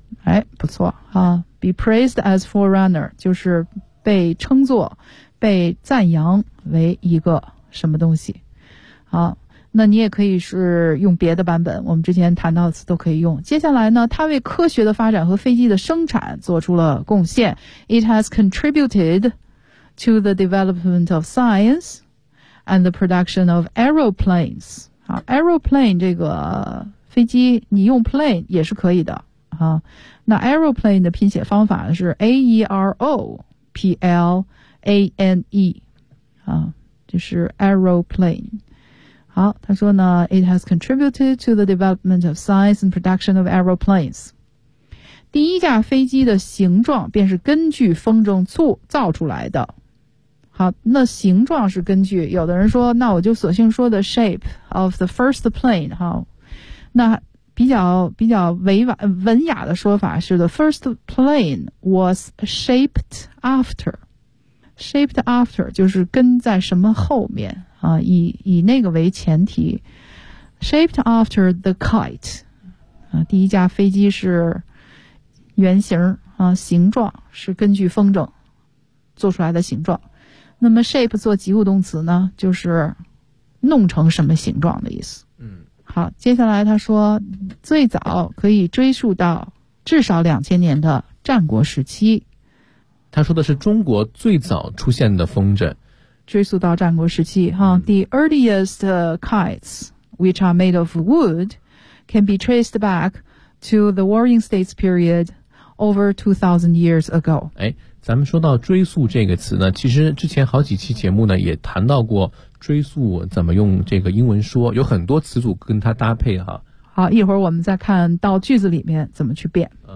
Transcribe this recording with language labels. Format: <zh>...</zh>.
<zh>哎，不错啊，</zh> <en>be praised as forerunner</en> <zh>就是被称作被赞扬为一个什么东西。好，那你也可以是用别的版本，我们之前谈到的词都可以用。接下来呢，它为科学的发展和飞机的生产做出了贡献。</zh> <en>It has contributed to the development of science and the production of aeroplanes.</en> <zh>好 ,aeroplane 这个飞机你用 plane 也是可以的。好，那 aeroplane 的拼写方法是 A-E-R-O-P-L-A-N-E。好，就是 aeroplane。好，他说呢</zh> <en>，It has contributed to the development of science and production of aeroplanes。</en> <zh>第一架飞机的形状便是根据风筝造出来的。好，那形状是根据，有的人说，那我就索性说的</zh> <en>shape of the first plane。</en> <zh>好，那比较委婉文雅的说法是 ，</zh> <en>the first plane was shaped after。</en> <zh>shaped after 就是跟在什么后面。啊，以那个为前提 ，</zh> <en>shaped after the kite，</en> <zh>啊，第一架飞机是原型啊，形状是根据风筝做出来的形状。那么 shape 做及物动词呢，就是弄成什么形状的意思。嗯，好，接下来他说，最早可以追溯到至少2000年的战国时期。他说的是中国最早出现的风筝。追溯到战国时期哈、</zh> <en>The earliest kites which are made of wood can be traced back to the Warring States period over 2000 years ago。</en> <zh>哎，咱们说到追溯这个词呢，其实之前好几期节目呢也谈到过追溯怎么用这个英文说，有很多词组跟它搭配哈。好，一会儿我们再看到句子里面怎么去变。</zh>